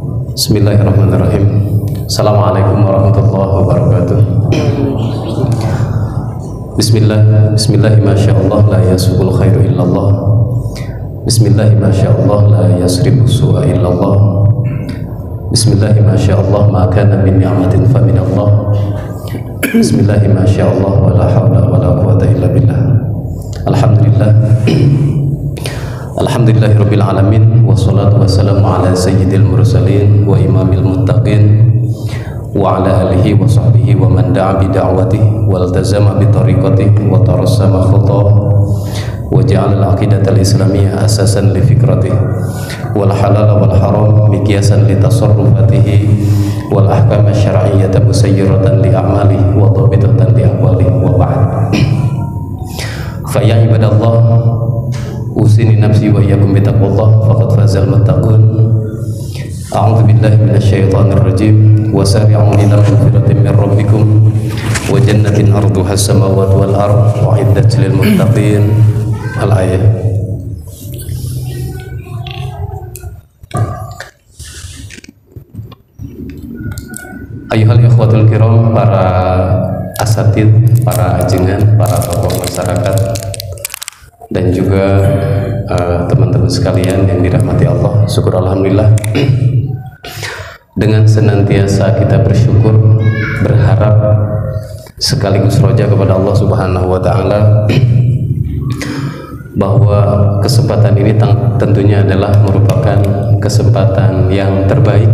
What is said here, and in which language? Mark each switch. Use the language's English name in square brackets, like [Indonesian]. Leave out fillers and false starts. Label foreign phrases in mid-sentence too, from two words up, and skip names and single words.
[Arabic] بسم الله الرحمن الرحيم. السلام عليكم ورحمة الله وبركاته. Bismillah, ما شاء الله لا يسوق الخير إلا الله. بسم الله، ما شاء الله لا يصرف السوء إلا الله. بسم الله، ما شاء الله ما كان من نعمة فمن الله. بسم الله، ما شاء الله ولا حول ولا قوة إلا بالله. الحمد لله. الحمد لله رب العالمين والصلاة والسلام على سيد المرسلين وإمام المتقين وعلى آله وصحبه ومن دعا بدعوته والتزم بطريقته وترسم خطاه وجعل العقيدة الإسلامية أساسا لفكرته والحلال والحرام مقياسا لتصرفاته والأحكام الشرعية مسيرة لأعماله وضابطة لأقواله وبعد. فيا عباد الله، أوصيني نفسي وإياكم بتقوى الله فقد فاز المتقون. أعوذ بالله من الشيطان الرجيم. وسارعوا إلى مغفرة من ربكم وجنة عرضها السماوات والأرض أعدت للمتقين. الآية. أيها الإخوة الكرام, [Indonesian] para asatid, para ajengan, para tokoh masyarakat, dan juga teman-teman sekalian yang dirahmati Allah. Syukur alhamdulillah, dengan senantiasa kita bersyukur, berharap, sekaligus roja kepada Allah [Arabic] سبحانه وتعالى [Indonesian] bahwa kesempatan ini tentunya adalah merupakan kesempatan yang terbaik.